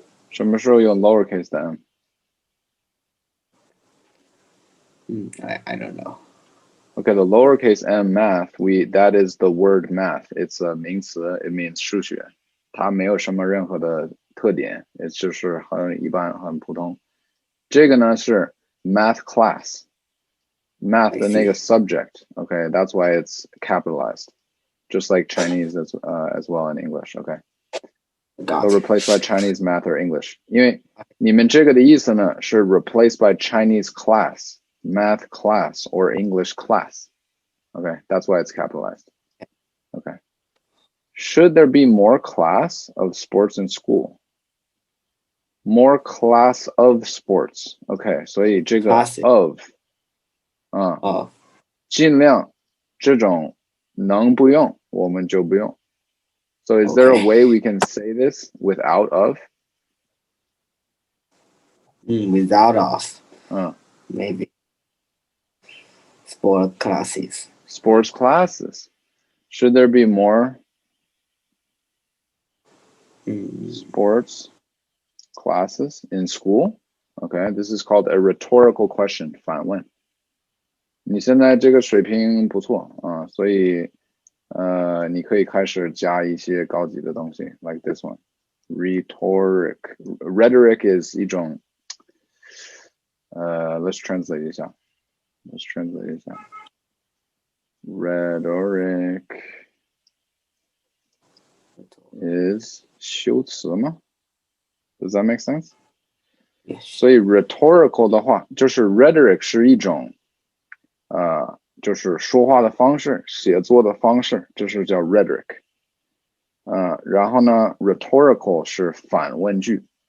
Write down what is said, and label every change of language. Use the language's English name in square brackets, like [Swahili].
[Chinese] 什么时候用 lowercase 的 m? [English] I don't know. Okay, the lowercase m math, that is the word math. It's a 名词, it means 数学. [Chinese] 它没有什么任何的特点, [English] it's [Chinese] 就是很一般很普通. 这个呢是 math class. Math 的那个 subject. [English] Okay, that's why it's capitalized. Just like Chinese as well in English. Okay. So replaced by Chinese, math, or English. [Chinese] 因为你们这个的意思呢是 [English] replaced by Chinese class, math class, or English class. Okay, that's why it's capitalized. Okay. Should there be more class of sports in school? More class of sports. [Chinese] Okay, 所以这个 of 尽量这种能不用我们就不用. [English] So is there a way we can say this without of? Without of. Maybe. Sports classes. Sports classes. Should there be more sports classes in school? Okay, this is called a rhetorical question. [Chinese] 反问。你现在这个水平不错啊，所以你可以开始加一些高级的东西 [English] like this one. Rhetoric is [Chinese] 一种 [English] let's translate [Chinese] 一下 [English] Rhetoric is [Chinese] 修辞吗？ [English] Does that make sense? Yes. [Chinese] 所以 rhetorical 的话，就是 rhetoric 是一种就是说话的方式，写作的方式，这是叫 rhetoric。然后呢 rhetorical 是反问句。